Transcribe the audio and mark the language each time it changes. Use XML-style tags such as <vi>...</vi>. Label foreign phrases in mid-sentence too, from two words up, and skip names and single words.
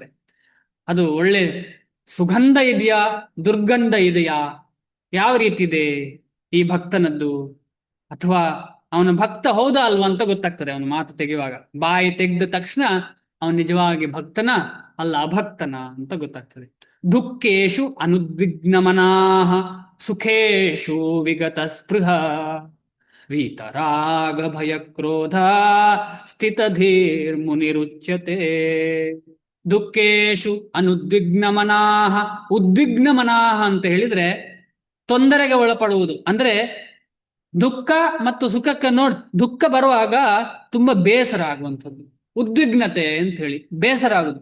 <kn>ಅದು ಒಳ್ಳೆ ಸುಗಂಧ ಇದೆಯಾ, ದುರ್ಗಂಧ ಇದೆಯಾ, ಯಾವ ರೀತಿ ಇದೆ ಈ ಭಕ್ತನದ್ದು, ಅಥವಾ ಅವನ ಭಕ್ತ ಹೌದಾ ಅಲ್ವಾ ಅಂತ ಗೊತ್ತಾಗ್ತದೆ ಅವನು ಮಾತು ತೆಗೆಯುವಾಗ. ಬಾಯಿ ತೆಗೆದ ತಕ್ಷಣ ಅವನು ನಿಜವಾಗಿ ಭಕ್ತನ ಅಲ್ಲ ಅಭಕ್ತನ ಅಂತ ಗೊತ್ತಾಗ್ತದೆ.</kn> <sa>ದುಃಖೇಶು ಅನುದ್ವಿಗ್ನಮನಾಃ ಸುಖೇಶು ವಿಗತ ಸ್ಪೃಹ ವೀತರಾಗ ಭಯ ಕ್ರೋಧ ಸ್ಥಿತಧೀರ್ ಮುನಿರುಚ್ಯತೆ. ದುಃಖೇಶು ಅನುದ್ವಿಗ್ನಮನಾಃ.</sa> <kn>ಉದ್ವಿಗ್ನಮನಾಃ ಅಂತ ಹೇಳಿದ್ರೆ ತೊಂದರೆಗೆ ಒಳಪಡುವುದು. ಅಂದ್ರೆ ದುಃಖ ಮತ್ತು ಸುಖಕ್ಕೆ ದುಃಖ ಬರುವಾಗ ತುಂಬಾ ಬೇಸರ ಆಗುವಂಥದ್ದು, ಉದ್ವಿಗ್ನತೆ ಅಂತ ಹೇಳಿ ಬೇಸರ ಆಗುದು.</kn>